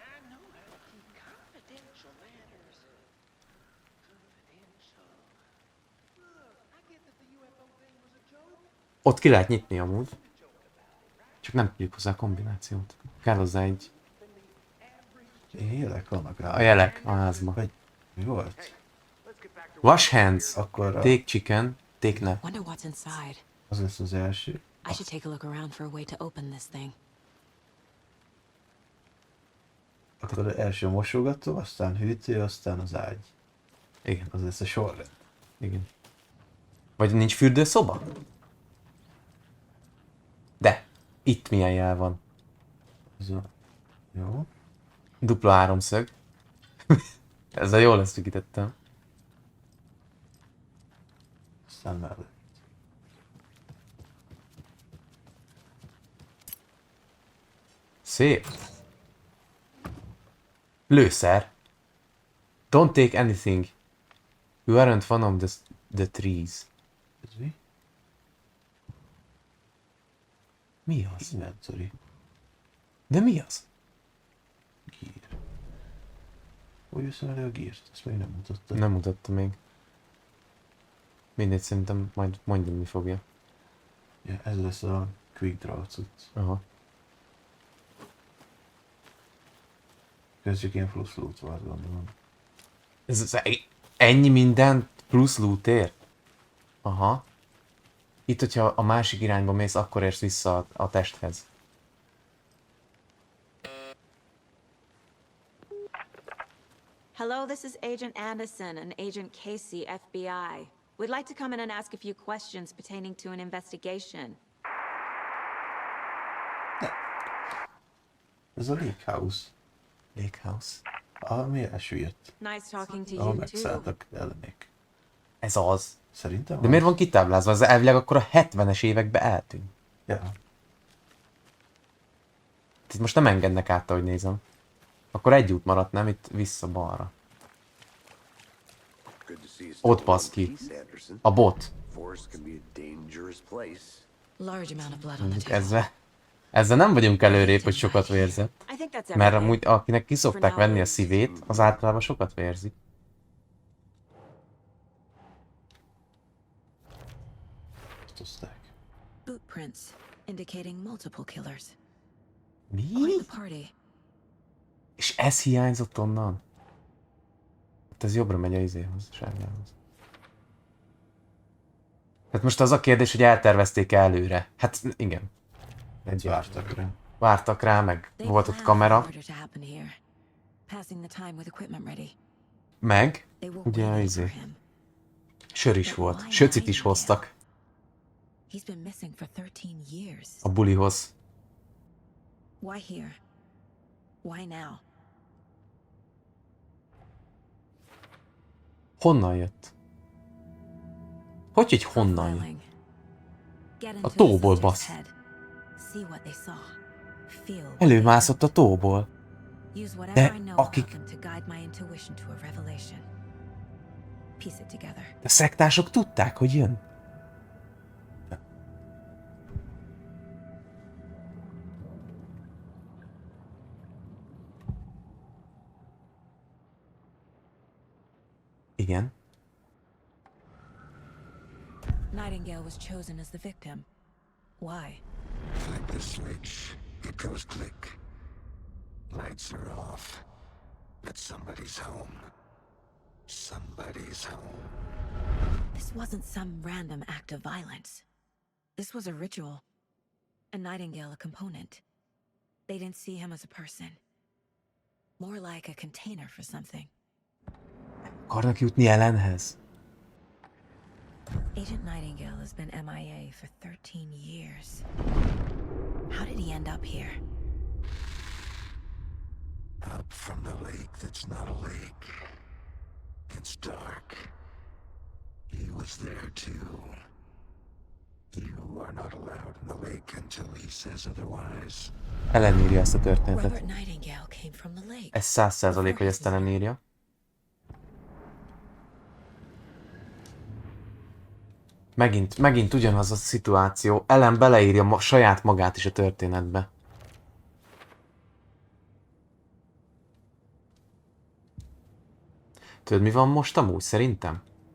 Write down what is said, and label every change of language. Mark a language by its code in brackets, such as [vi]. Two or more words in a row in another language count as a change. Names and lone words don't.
[hu] Ott ki lehet nyitni amúgy. Csak nem tudjuk hozzá a kombinációt. Kell hozzá egy... Élek vannak rá. A jelek a házba. Vagy mi volt? [en] Wash hands. [hu] Akkor [en] Take chicken. Take nap. Wonder what's inside. [hu] az lesz az első. [en] I should take a look around for a way to open this thing. [hu] Akkor első mosogató, aztán hűtő, aztán az ágy. Igen. Az lesz a sorrend. Igen. Vagy nincs fürdőszoba? De. Itt milyen jel van. Ez a... Jó. Dupla háromszög. Ezzel jól ezt kitettem. Aztán mellett. Szép. Lőszer. [en] Don't take anything. You aren't one of the trees. [hu] Ez mi? Mi az? Inventory. De mi az? Gír. Hogy veszem elő a gírt? Ezt még nem mutatta. Nem mutatta még. Mindegy, szerintem majd mondjam, mi fogja. Ja, ez lesz a [en] quick draw [hu] cucc. Aha. Köztük ilyen plusz loot volt, gondolom. Ez ennyi minden plusz lootért? Aha. Itt, hogyha a másik irányba mész, akkor érsz vissza a testhez. [en] Hello, this is Agent Anderson and Agent Casey, FBI. We'd like to come in and ask a few questions pertaining to an investigation. [hu] Ez a Lake House. Lake House. Ami elsüllyedt. [en] Nice talking to [hu] Ahol [en] you too. [hu] megszálltak ellenék. Ez az. Szerintem De miért van kitáblázva? Ez elvileg akkor a 70-es években eltűnt. Ja. Itt most nem engednek át, ahogy nézem. Akkor egy út maradt, nem? Itt vissza balra. Ott basz ki. A bot. [en] Large amount of blood on the table. [hu] Ezzel nem vagyunk előrébb, hogy sokat vérzett. [en] I think that's [hu] Mert [en] everything. [hu] amúgy akinek kiszokták venni a szívét, az általában sokat vérzik. [en] Boot prints indicating multiple killers. [hu] Mi? [en] Quite the party. [hu] És ez hiányzott onnan? Hát ez jobbra megy a izéhoz, sárgához. Hát most az a kérdés, hogy eltervezték előre. Hát igen. Vártak rá. Vártak rá, meg volt ott kamera. Meg, ugye a izé. Sör is volt. Söcit is hoztak. A bulihoz. [en] Why here? Why now? [hu] Honnan jött? Hogy honnan jött? A tóból, basz. Előmászott a tóból. De akik... De szektások tudták, hogy jön. Igen. [en] Nightingale was chosen as the victim. Why? Flip the switch. It goes click. Lights are off. But somebody's home. Somebody's home. This wasn't some random act of violence. This was a ritual. A Nightingale a component. They didn't see him as a person. More like a container for something. [hu] Akarnak jutni Ellenhez? [en] Agent Nightingale has been MIA for 13 years. How did he end up here? Up from the lake that's not a lake. It's dark. He was there too. You are not allowed in the lake until he says otherwise. [hu] Ellen írja ezt a történetet. [en] Robert Nightingale came from the lake. [hu] Ez 100%, hogy ezt Ellen írja. Megint ugyanaz a szituáció. Ellen beleírja saját magát is a történetbe. Tudod, mi van most amúgy szerintem?